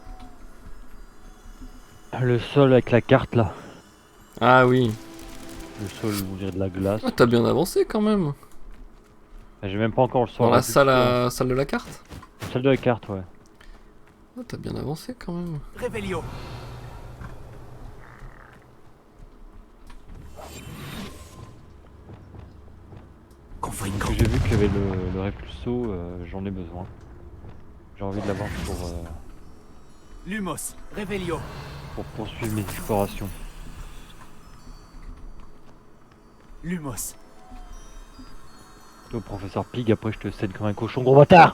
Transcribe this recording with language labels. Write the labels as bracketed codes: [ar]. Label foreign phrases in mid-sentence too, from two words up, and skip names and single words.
[fr] le sol avec la carte là. Ah oui. Le sol, on dirait de la glace. Ah, t'as bien avancé quand même. J'ai même pas encore le sol. Dans la salle de la carte. Salle de la carte, ouais. Ah, t'as bien avancé quand même. Revelio. Confringo. Parce que j'ai vu qu'il y avait le Repulso, j'en ai besoin. J'ai envie de l'avoir Lumos. Revelio. pour poursuivre mes explorations. Lumos. Toi, professeur Pig, après je te cède comme un cochon, gros bâtard.